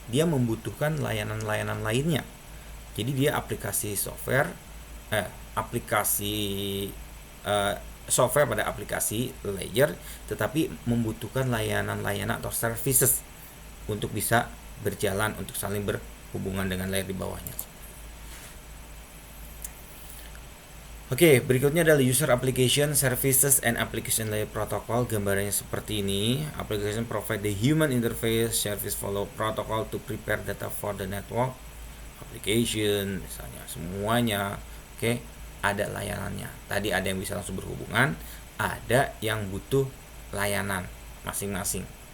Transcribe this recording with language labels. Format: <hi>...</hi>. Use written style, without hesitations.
<id>Dia membutuhkan layanan-layanan lainnya. Jadi dia aplikasi software pada aplikasi layer, tetapi membutuhkan layanan-layanan atau services untuk bisa berjalan, untuk saling hubungan dengan layer di bawahnya. Oke, berikutnya adalah</id> <en>user application, services, and application layer protocol.</en> <id>Gambarannya seperti ini.</id> <en>Application provide the human interface, service follow protocol to prepare data for the network.</en> <id>Application, misalnya semuanya, oke, ada layanannya. Tadi ada yang bisa langsung berhubungan, ada yang butuh layanan masing-masing.</id>